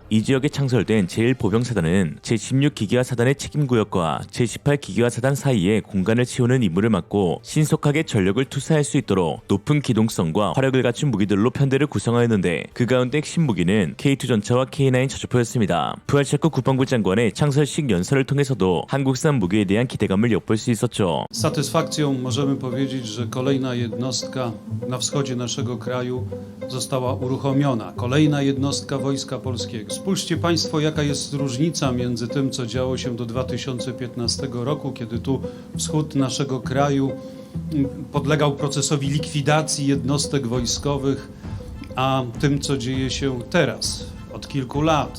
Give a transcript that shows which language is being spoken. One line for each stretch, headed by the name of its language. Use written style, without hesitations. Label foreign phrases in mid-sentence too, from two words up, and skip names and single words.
Korean: 이 지역에 창설된 제1보병사단은 제16기계화 사단의 책임구역과 제18기계화 사단 사이에 공간을 채우는 임무를 맡고 신속하게 전력을 투사할 수 있도록 높은 기동성과 화력을 갖춘 무기들로 편대를 구성하였는데 그 가운데 핵심 무기는 K2 전차와 K9 자주포였습니다. 푸알체코 국방부 장관의 창설식 연설을 통해서도 한국산 무기에 대한 기대감을 엿볼 수 있었죠.
Polish: Z satysfakcją możemy powiedzieć, że kolejna jednostka na wschodzie naszego kraju została uruchomiona. Kolejna jednostka Wojska Polskiego. Spójrzcie Państwo, jaka jest różnica między tym, co działo się do 2015 roku, kiedy tu wschód naszego kraju podlegał procesowi likwidacji jednostek wojskowych, a tym, co dzieje się teraz, od kilku lat.